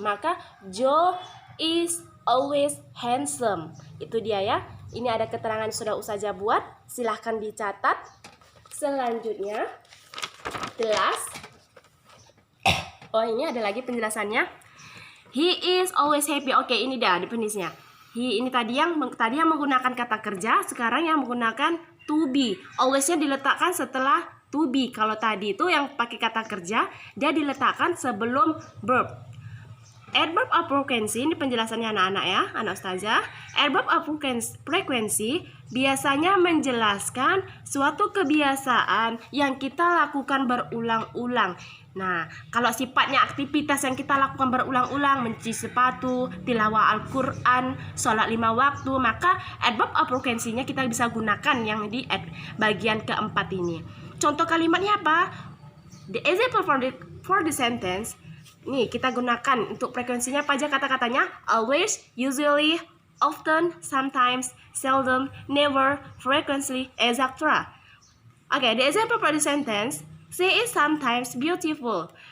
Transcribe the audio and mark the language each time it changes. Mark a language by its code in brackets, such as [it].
[id] Maka [en] Joe is always handsome. [id] Itu dia ya. Ini ada keterangan sudah Ustazah buat. Silahkan dicatat. Selanjutnya, jelas. Oh, ini ada lagi penjelasannya. [en] He is always happy. [id] Oke, ini dah definisinya. He ini tadi yang menggunakan kata kerja, sekarang yang menggunakan to be. Always-nya diletakkan setelah to be. Kalau tadi itu yang pakai kata kerja, dia diletakkan sebelum verb. Adverb of frequency, ini penjelasannya anak-anak ya, anak Ustazah. Adverb of frequency biasanya menjelaskan suatu kebiasaan yang kita lakukan berulang-ulang. Nah, kalau sifatnya aktivitas yang kita lakukan berulang-ulang, mencuci sepatu, tilawah Al-Quran, sholat 5 waktu, maka adverb of frequency-nya kita bisa gunakan yang di bagian keempat ini. Contoh kalimatnya apa? [en] The example for the sentence. [id] Nih, kita gunakan untuk frekuensinya apa aja kata-katanya? [en] Always, usually, often, sometimes, seldom, never, frequently, etc. Okay, the example for the sentence. She is sometimes beautiful.